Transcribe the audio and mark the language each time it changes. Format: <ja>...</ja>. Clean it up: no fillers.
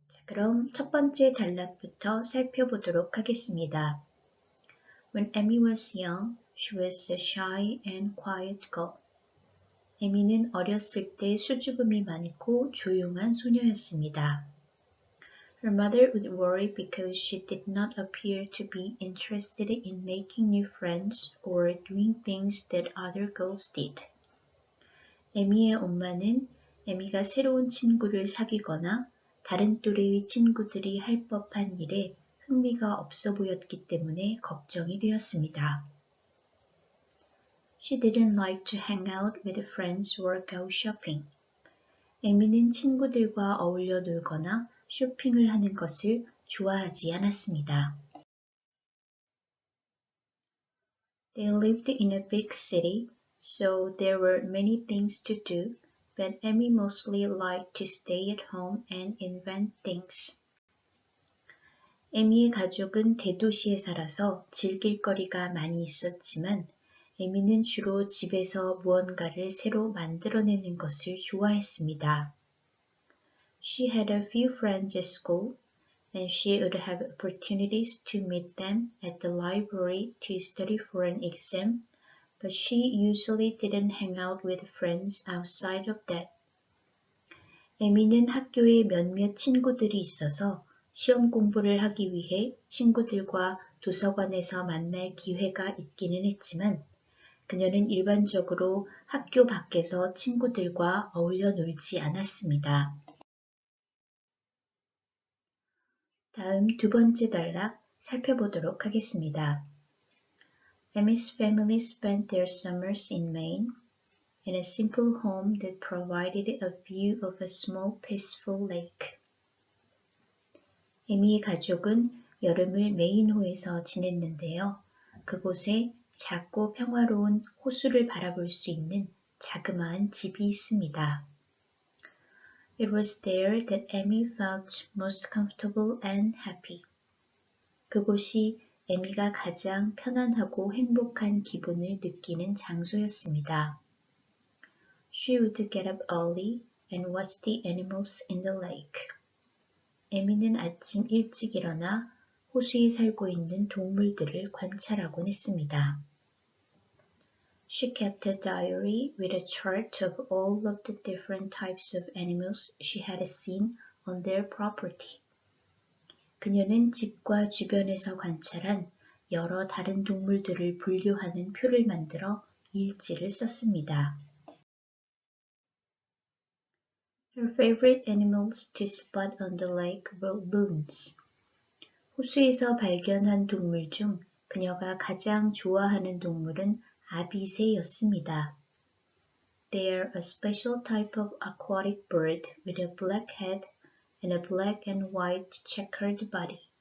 <ko>그럼 첫 번째 단락부터 살펴보도록 하겠습니다.</ko> <en>When Amy was young, she was a shy and quiet girl.</en> <ko>에미는 어렸을 때 수줍음이 많고 조용한 소녀였습니다.</ko> <en>Her mother would worry because she did not appear to be interested in making new friends or doing things that other girls did.</en> <ko>에미의 엄마는 에미가 새로운 친구를 사귀거나 다른 또래의 친구들이 할 법한 일에 흥미가 없어 보였기 때문에 걱정이 되었습니다.</ko> <en>She didn't like to hang out with friends or go shopping.</en> <ko>에미는 친구들과 어울려 놀거나 쇼핑을 하는 것을 좋아하지 않았습니다.</ko> <en>They lived in a big city, so there were many things to do, but Amy mostly liked to stay at home and invent things.</en> <ko>에미의 가족은 대도시에 살아서 즐길 거리가 많이 있었지만 에미는 주로 집에서 무언가를 새로 만들어내는 것을 좋아했습니다.</ko> <en>She had a few friends at school, and she would have opportunities to meet them at the library to study for an exam, but she usually didn't hang out with friends outside of that.</en> <ko>에미는 학교에 몇몇 친구들이 있어서 시험 공부를 하기 위해 친구들과 도서관에서 만날 기회가 있기는 했지만 그녀는 일반적으로 학교 밖에서 친구들과 어울려 놀지 않았습니다. 다음 두 번째 단락 살펴보도록 하겠습니다.</ko> <en>Amy's family spent their summers in Maine, in a simple home that provided a view of a small peaceful lake.</en> <ko>에미의 가족은 여름을 메인호에서 지냈는데요. 그곳에 작고 평화로운 호수를 바라볼 수 있는 자그마한 집이 있습니다.</ko> <en>It was there that Amy felt most comfortable and happy.</en> <ko>그곳이 에미가 가장 편안하고 행복한 기분을 느끼는 장소였습니다.</ko> <en>She would get up early and watch the animals in the lake.</en> <ko>에미는 아침 일찍 일어나 호수에 살고 있는 동물들을 관찰하곤 했습니다.</ko> <en>She kept a diary with a chart of all of the different types of animals she had seen on their property.</en> <ko>그녀는 집과 주변에서 관찰한 여러 다른 동물들을 분류하는 표를 만들어 일지를 썼습니다.</ko> <en>Her favorite animals to spot on the lake were loons.</en> <ko>호수에서 발견한 동물 중 그녀가 가장 좋아하는 동물은 아비새였습니다.</ko> <en>They are a special type of aquatic bird with a black head and a black and white checkered body.</en>